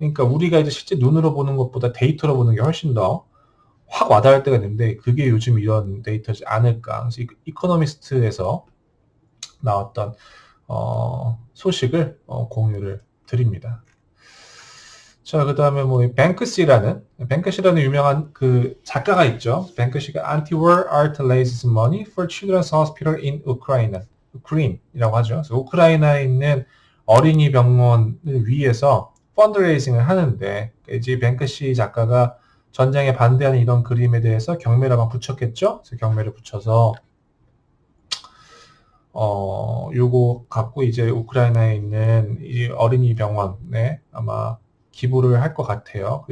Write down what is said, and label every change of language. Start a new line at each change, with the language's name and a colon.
Korean: 그러니까 우리가 이제 실제 눈으로 보는 것보다 데이터로 보는 게 훨씬 더 확 와닿을 때가 있는데 그게 요즘 이런 데이터지 않을까. 그래서 이코노미스트에서 나왔던 소식을 공유를 드립니다. 자, 그 다음에 뭐, 뱅크시라는 유명한 그 작가가 있죠.
English: 뱅크시가 Anti-War Art Raises Money for Children's Hospital in Ukraine
Korean: 이라고 하죠. 그래서 우크라이나에 있는 어린이 병원을 위해서 펀드레이징을 하는데, 이제 뱅크시 작가가 전쟁에 반대하는 이런 그림에 대해서 경매를 막 붙였겠죠. 그래서 경매를 붙여서 요거 갖고 이제 우크라이나에 있는 이 어린이 병원에 아마 기부를 할 것 같아요.